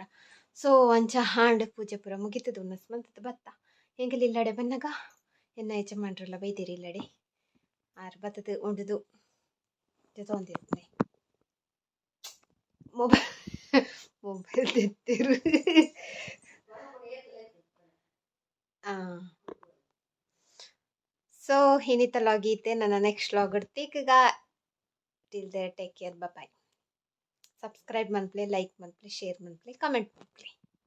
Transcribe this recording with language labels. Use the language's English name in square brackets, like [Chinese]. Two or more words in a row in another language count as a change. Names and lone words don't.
[Tulu] ಸೊ ಅಂಚ ಹಾಂಡ್ ಪೂಜೆ ಪುರ ಮುಗಿತದ ಉನ್ನಸ್ ಮಂತದ ಬತ್ತ ಎಂಕುಲು ಇಲ್ಲಡೆ ಬನ್ನಗ ಎನ್ನ ಯಜಮಾನ್ರಲ್ಲ ಬೈದಿರಿ ಇಲ್ಲಡೆ ಆರು ಬತ್ತದ ಉಂಡುದು ತೊಂದಿರ್ತೀನಿ ಮೊಬೈಲ್ ತೆತ್ತಿರು. ಸೊ ಇನ್ನಿತ ಲಾಗ್ ಈತೆ ನನ್ನ [English] next log [Tulu] ಇಡ್ತೀಗ. [English] Till there take care, bye. [Tulu] ಸಬ್ಸ್ಕ್ರೈಬ್ ಮನ್ಪ್ಲೆ, ಲೈಕ್ ಮನ್ಪ್ಲೆ, ಶೇರ್ ಮನ್ಪ್ಲೆ, ಕಮೆಂಟ್ ಮನ್ಪ್ಲೆ.